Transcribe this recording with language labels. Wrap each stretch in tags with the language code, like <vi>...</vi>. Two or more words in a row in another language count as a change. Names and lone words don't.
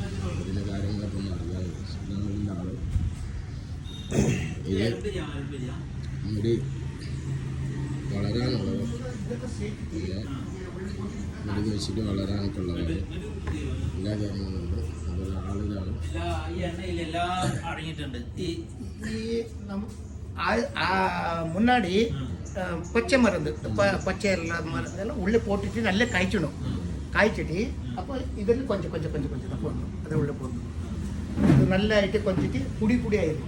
<ml>അതിൻ്റെ കാര്യങ്ങളൊക്കെ ഒന്ന് അറിയാതെ ഇതാണ് ആള്. ഇത് മുടി വളരാനുള്ളത്, മുടി വെച്ചിട്ട് വളരാനൊക്കെ ഉള്ളതാണ്. എല്ലാ കാര്യങ്ങളുണ്ട്. അതൊരു ആളിലാണ്</ml> <ta>முன்னாடி பச்சை மருந்து பச்சை மருந்தெல்லாம் உள்ளே போட்டுட்டு நல்லா காய்ச்சணும். காய்ச்சிட்டு அப்போ இதில் கொஞ்சம் கொஞ்சம் கொஞ்சம் கொஞ்சம் தான் போடணும். அதை உள்ளே போடணும். இது நல்லா ஆகிட்டு கொஞ்சிட்டு புடி புடியாயிடும்.</ta>